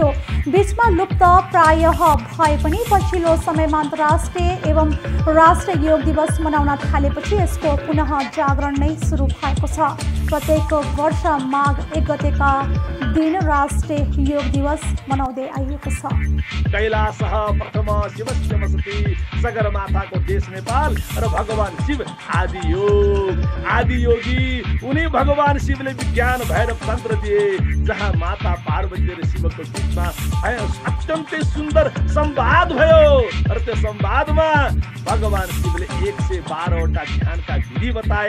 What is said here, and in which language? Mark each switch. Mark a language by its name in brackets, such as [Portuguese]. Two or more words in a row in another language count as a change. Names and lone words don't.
[Nepali] बीचमा लुप्त प्रायः भए पनि पछिल्लो समयमा अन्तर्राष्ट्रिय एवं राष्ट्रिय योग दिवस मनाउन थालेपछि यसको पुनः जागरण नै सुरु भएको छ। प्रत्येक वर्ष माघ 1 गतेका दिन राष्ट्रिय योग दिवस मनाउँदै आइएको छ। [Sanskrit] कैलाश प्रथम शिवस्य वसति, [Nepali] सगरमाथाको देश नेपाल र भगवान शिव आदि योगी उनी भगवान शिवले विज्ञान भएर तन्त्र दिए, जहाँ माता पार्वती र शिवको बीचमा अत्यन्तै सुन्दर संवाद भयो। र त्यो संवादमा भगवान शिवले 112वटा ध्यानका विधि बताए।